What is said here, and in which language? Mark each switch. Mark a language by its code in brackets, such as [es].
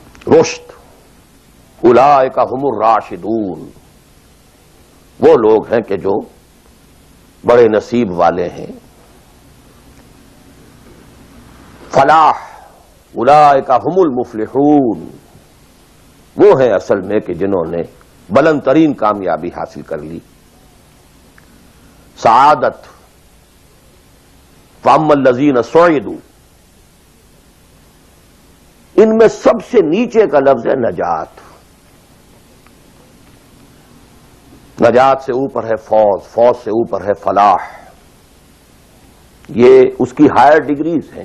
[ur] رشد، [ar] اولئک هم الراشدون، [ur] وہ لوگ ہیں کہ جو بڑے نصیب والے ہیں۔ فلاح، [ar] اولئک هم المفلحون، [ur] وہ ہیں اصل میں کہ جنہوں نے بلند ترین کامیابی حاصل کر لی. سعادت [ar] فاما الذین سعدوا، [ur] ان میں سب سے نیچے کا لفظ ہے نجات. نجات سے اوپر ہے فوز، فوز سے اوپر ہے فلاح. یہ اس کی ہائر ڈگریز ہیں.